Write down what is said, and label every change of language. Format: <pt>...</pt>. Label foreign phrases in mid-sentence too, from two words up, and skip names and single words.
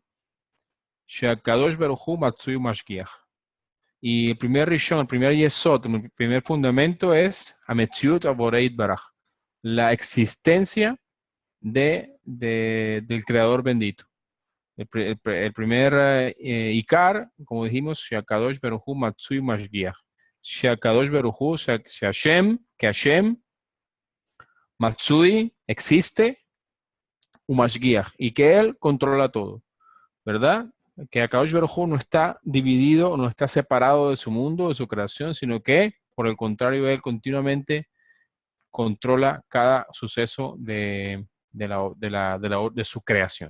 <he>שהקדוש ברוך הוא מצוי משגיח.</he> <es>Y el primer Rishon, el primer Yesod, el primer fundamento es</es> <he>המציאות הבורא ברוך,</he> <es>la existencia del Creador bendito. El primer Ikar, como dijimos,</es> <he>שהקדוש ברוך הוא מצוי משגיח. שהקדוש ברוך הוא, que השם, מצוי,</he> <es>existe, Umashgiach, y que Él controla todo, ¿verdad? Que</es> <he>הקדוש ברוך הוא</he> <es>no está dividido, no está separado de su mundo, de su creación, sino que, por el contrario, Él continuamente controla cada suceso de su creación.</es>